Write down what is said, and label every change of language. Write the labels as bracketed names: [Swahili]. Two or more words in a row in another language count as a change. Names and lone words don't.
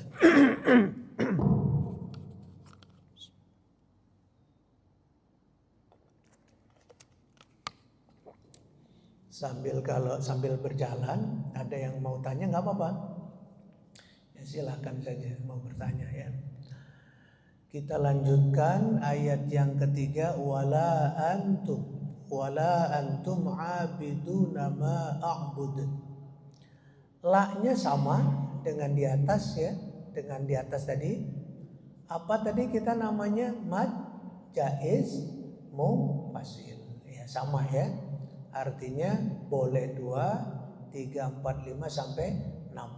[Indonesian] Sambil berjalan ada yang mau tanya nggak apa-apa, ya silakan saja mau bertanya ya. Kita lanjutkan ayat yang ketiga, [Arabic] ولا أنتم عابدون ما أعبد. [Indonesian] La-nya sama dengan di atas ya, dengan di atas tadi. Apa tadi kita namanya? [Arabic] مد جائز منفصل. [Indonesian] Ya sama ya. Artinya boleh 2, 3, 4, 5 sampai 6.